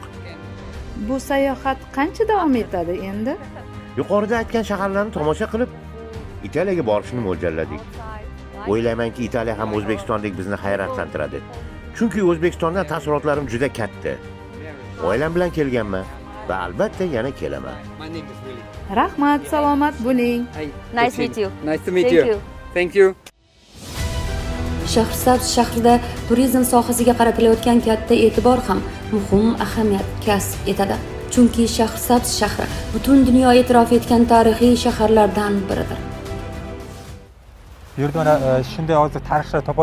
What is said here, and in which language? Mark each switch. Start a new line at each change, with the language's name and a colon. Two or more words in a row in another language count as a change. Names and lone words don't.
Uzbek: Bu sayohat qancha davom etadi endi? Yuqorida aytgan shaharlarni tomosha qilib, Italiyaga borishni mo'ljalladik. O'ylaymanki, Italiya ham O'zbekistondek bizni hayratlantiradi. Chunki O'zbekistondan taassurotlarim juda katta. Oilam bilan kelganman va albatta yana kelaman.
English: My name is Willie.
Uzbek: Rahmat, salomat bo'ling.
English: Hi. Nice meet you. Nice to meet Thank you. you. Thank you.
Uzbek: Shahrisabz shahrida turizm sohasiga qaratilayotgan katta e'tibor ham muhim ahamiyat kasb etadi. Chunki Shahrisabz shahri butun dunyo e'tirof etgan tarixiy shaharlardan biridir. Bu yerda mana shunday hozir tarixchilar topolmayapti.